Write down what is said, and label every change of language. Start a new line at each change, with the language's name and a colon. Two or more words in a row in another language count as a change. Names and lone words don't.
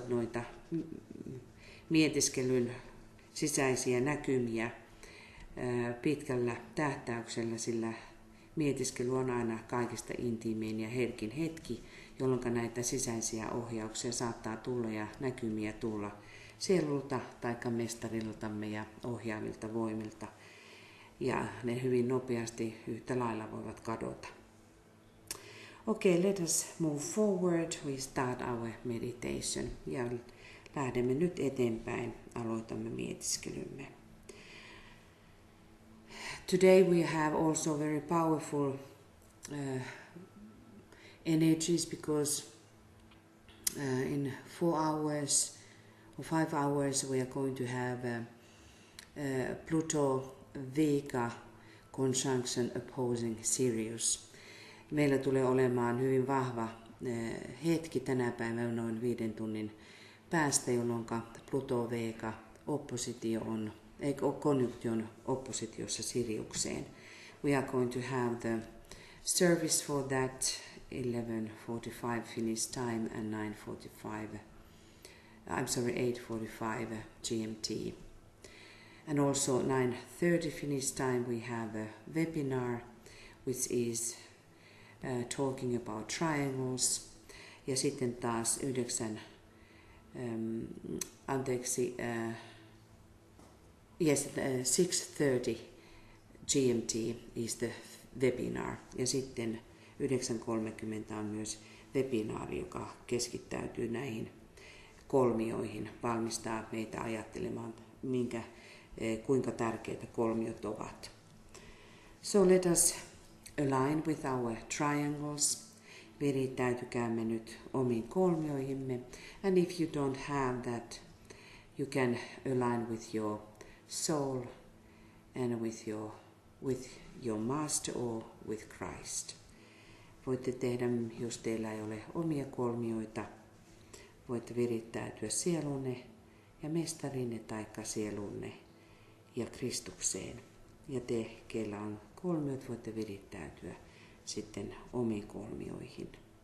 Finnish: noita mietiskelyn sisäisiä näkymiä pitkällä tähtäyksellä, sillä mietiskely on aina kaikista intiimein ja herkin hetki, jolloin näitä sisäisiä ohjauksia saattaa tulla ja näkymiä tulla sielulta tai mestariltamme ja ohjaavilta voimilta. Ja ne hyvin nopeasti yhtä lailla voivat kadota.
English: Okay, let us move forward. We start our meditation.
Finnish: Ja lähdemme nyt eteenpäin. Aloitamme mietiskelymme.
English: Today we have also very powerful energies, because in 4 hours or 5 hours we are going to have Pluto-Vega conjunction opposing Sirius.
Finnish: Meillä tulee olemaan hyvin vahva hetki tänä päivänä noin 5 tunnin päästä, jolloin Pluto-Vega oppositio on konjunktion oppositiossa Siriukseen.
English: We are going to have the service for that 11:45 Finnish time and 8:45 GMT. And also 9:30 Finnish time we have a webinar which is talking about triangles.
Finnish: Ja sitten taas 6:30 GMT
English: is the webinar.
Finnish: Ja sitten 9:30 on myös webinaari, joka keskittäytyy näihin kolmioihin, valmistaa meitä ajattelemaan, kuinka tärkeitä kolmiot ovat.
English: So let us align with our triangles.
Finnish: Virittäytykäämme nyt omiin kolmioihimme.
English: And if you don't have that, you can align with your soul and with your master or with Christ.
Finnish: Voitte tehdä, jos teillä ei ole omia kolmioita, voitte virittäytyä sielunne ja mestarinne taikka sielunne ja Kristukseen. Ja te, keillä on kolmiot, voitte virittäytyä sitten omiin kolmioihin.